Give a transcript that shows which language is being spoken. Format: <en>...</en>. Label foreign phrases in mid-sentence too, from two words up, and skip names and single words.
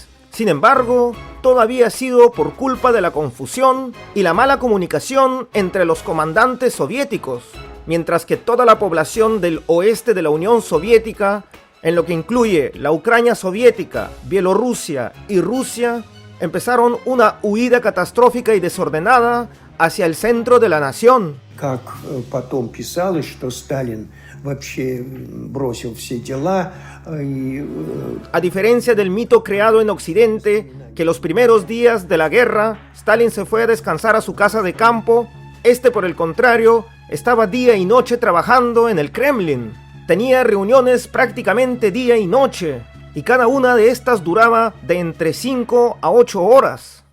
<es>Sin embargo, todo había sido por culpa de la confusión y la mala comunicación entre los comandantes soviéticos, mientras que toda la población del oeste de la Unión Soviética, en lo que incluye la Ucrania soviética, Bielorrusia y Rusia, empezaron una huida catastrófica y desordenada hacia el centro de la nación.</es> <ru>Как потом писалось, что Сталин вообще бросил все дела.</ru> <es>A diferencia del mito creado en Occidente, que los primeros días de la guerra, Stalin se fue a descansar a su casa de campo, este por el contrario, estaba día y noche trabajando en el Kremlin. Tenía reuniones prácticamente día y noche, y cada una de estas duraba de entre 5 a 8 horas.</es>